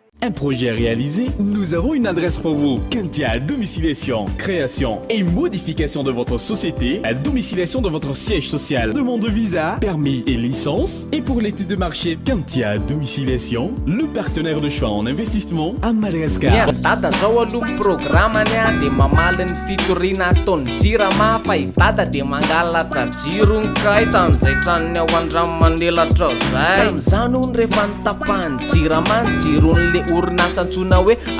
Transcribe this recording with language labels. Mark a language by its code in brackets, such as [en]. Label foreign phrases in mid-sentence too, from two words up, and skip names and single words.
[fr] Un projet réalisé, nous avons une adresse pour vous. Quintia Domiciliation, création et modification de votre société, à domiciliation de votre siège social, demande de visa, permis et licence. Et pour l'étude de marché, Quintia Domiciliation, le partenaire de choix en investissement à Madagascar. [mg] Dada zao aloha programany a de mamaly ny fitoriana ataony jirama fa i dada de mangalatra jirony kay tam'izay tranony ao Andriamanelatra zay tam'izany ony rehefa nitapahany jirama ny jiron'le orinasa antsona hoe